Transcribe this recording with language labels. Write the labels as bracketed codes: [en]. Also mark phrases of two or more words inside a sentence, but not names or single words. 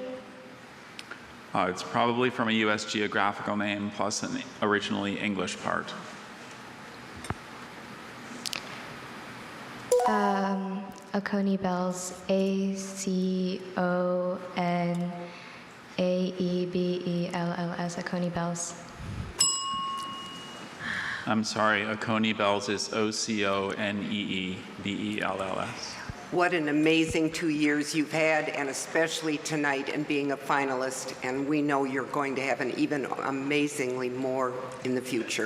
[en] It's probably from a U.S. geographical name plus an originally English part. Oconee bells. A-C-O-N-A-E-B-E-L-L-S. Oconee bells. I'm sorry, Oconee bells is O-C-O-N-E-E-B-E-L-L-S. What an amazing 2 years you've had, and especially tonight and being a finalist. And we know you're going to have an even amazingly more in the future.